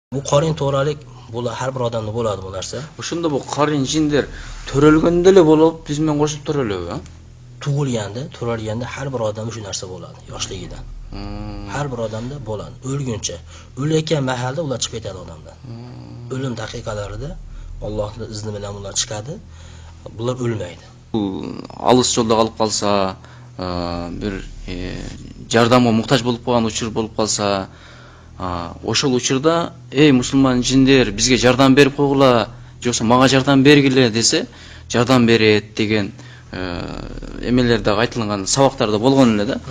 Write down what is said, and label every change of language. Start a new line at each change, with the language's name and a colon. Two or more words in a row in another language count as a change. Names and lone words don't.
Uzbek: Bu qorin to'ralik har bir odamda bo'ladi bu narsa.
Kyrgyz: Ошондо бул карын жиндер төрөлгөндө эле болуп, биз менен кошуп төрөлөбү?
Uzbek: Turalganda har bir odamda shu narsa bo'ladi, yoshligidan. Har bir odamda bo'ladi, o'lguncha. O'layotgan mahalda ular chiqib ketadi odamdan. O'lim daqiqalarida Allohning izni bilan ular chiqadi. Bular o'lmaydi.
Kyrgyz: Алыс жолдо калып калса, бир жардамга муктаж болуп калган учур болуп калса, ошол учурда эй мусулман жиндер бизге жардам берип койгула, же болбосо мага жардам бергиле десе, жардам берет деген эмелерде айтылган сабактарда болгон эле да.